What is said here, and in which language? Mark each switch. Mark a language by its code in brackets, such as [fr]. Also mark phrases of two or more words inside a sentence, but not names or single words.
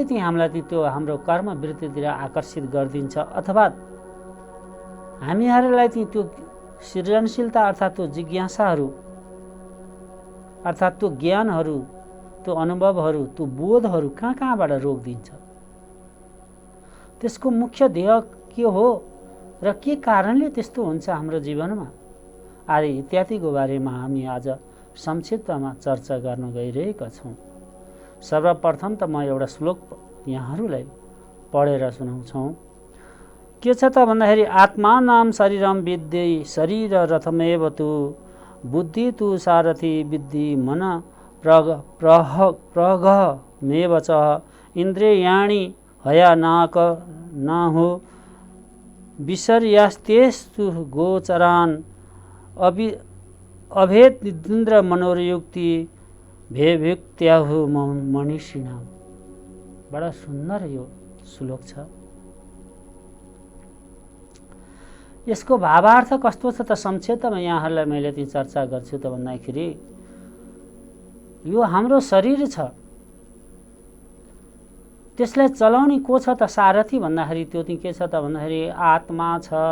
[ne] चाहिँ हामीलाई त्यो हाम्रो कर्मवृत्तितिर आकर्षित गरिदिन्छ अथवा हामीहरूलाई चाहिँ त्यो सृजनशीलता अर्थात् त्यो जिज्ञासाहरू अर्थात् त्यो ज्ञानहरू त्यो अनुभवहरू त्यो बोधहरू कहाँबाट रोकिदिन्छ, त्यसको मुख्य ध्येय के हो र के कारणले त्यस्तो हुन्छ हाम्रो जीवनमा आदि इत्यादिको बारेमा हामी आज संक्षिप्तमा चर्चा गर्न गइरहेका छौँ। सर्वप्रथम त म एउटा श्लोक यहाँहरूलाई पढेर सुनाउँछौँ। के छ त भन्दाखेरि [sa] आत्मा नाम शरीरम विद्धि शरीर रथमेव तु बुद्धि तु सारथी विद्धि मन प्रगमेव च इन्द्रियाणि हया नाक नाहो विपर्यास्तेस्तु गोचरान् अभेद निद्र मनोरयुक्ति भेभुक्त्याहु मनीषिणाम। [ne] बडा सुन्दर यो श्लोक छ। यसको भावार्थ कस्तो छ त संक्षिप्तमा यहाँहरूलाई मैले चाहिँ चर्चा गर्छु त भन्दाखेरि यो हाम्रो शरीर छ, त्यसलाई चलाउने को छ त सारथी भन्दाखेरि त्यो चाहिँ के छ त भन्दाखेरि आत्मा छ।